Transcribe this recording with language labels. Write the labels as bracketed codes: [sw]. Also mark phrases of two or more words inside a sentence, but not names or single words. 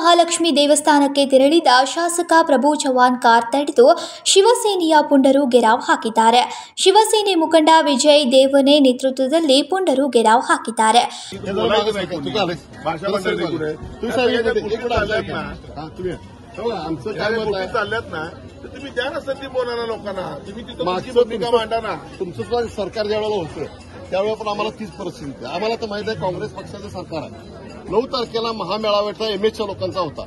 [kn] ವರಮಹಾಲಕ್ಷ್ಮಿ ದೇವಸ್ಥಾನಕ್ಕೆ ತೆರಳಿದ ಶಾಸಕ ಪ್ರಭು ಚವ್ಹಾಣ್ ಕಾರ್ ತಡೆದು ಶಿವಸೇನೆಯ ಪುಂಡರು ಗೆರಾವ್ ಹಾಕಿದ್ದಾರೆ. ಶಿವಸೇನೆ ಮುಖಂಡ ವಿಜಯ್ ದೇವನೆ ನೇತೃತ್ವದಲ್ಲಿ ಪುಂಡರು ಗೆರಾವ್ ಹಾಕಿದ್ದಾರೆ. [mr] सरकार ज्यावेळेला होतं त्यावेळेला पण आम्हाला तीच परिस्थिती आहे. आम्हाला तर माहिती आहे काँग्रेस पक्षाचं सरकार आहे. 9 तारखेला महामेळाव्याचा एमएचच्या लोकांचा होता.